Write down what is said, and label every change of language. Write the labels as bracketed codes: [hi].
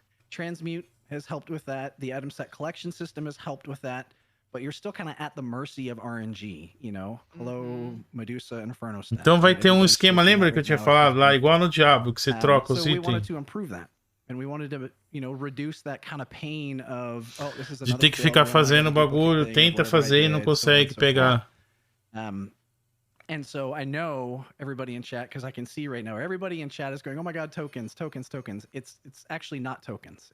[en] Transmute has helped with that. The item set collection system has helped with that. But you're still kind of at the mercy of RNG, you know? Hello, Medusa, Inferno stuff. [pt] Então vai ter um esquema, lembra que eu tinha falado lá, igual no Diablo, que você troca os itens? [en] So we wanted to improve that. And we wanted to, you know, reduce that kind of pain of, oh, this is [pt] de ter que ficar fazendo o bagulho, tenta fazer e não consegue pegar. [en] And so I know everybody in chat, because I can see right now, everybody in chat is going, oh my god, tokens, tokens, tokens. It's actually not tokens.